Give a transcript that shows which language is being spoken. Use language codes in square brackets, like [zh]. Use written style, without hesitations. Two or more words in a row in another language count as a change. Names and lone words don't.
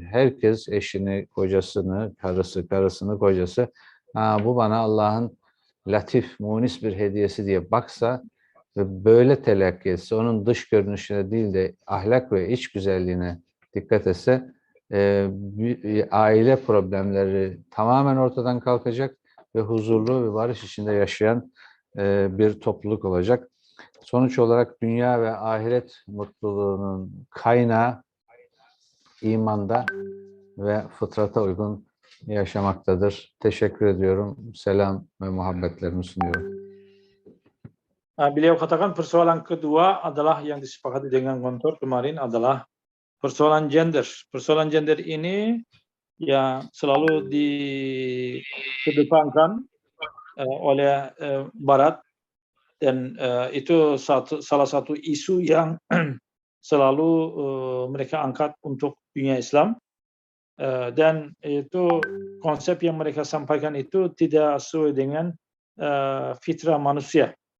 [tr] Herkes eşini, kocasını, karısını, kocası, bu bana Allah'ın latif, munis bir hediyesi diye baksa ve böyle telakki etse, onun dış görünüşüne değil de ahlak ve iç güzelliğine dikkat etse, aile problemleri tamamen ortadan kalkacak ve huzurlu ve barış içinde yaşayan bir topluluk olacak. Sonuç olarak dünya ve ahiret mutluluğunun kaynağı imanda ve fıtrata uygun yaşamaktadır. Teşekkür ediyorum. Selam ve muhabbetlerimi sunuyorum. [id] Beliau katakan persoalan kedua adalah yang disepakati dengan Gontor kemarin adalah persoalan gender. Persoalan gender ini yang selalu dikedepankan oleh Barat dan itu salah satu isu yang selalu mereka angkat untuk dunia Islam dan itu konsep yang mereka sampaikan itu tidak sesuai dengan fitrah manusia.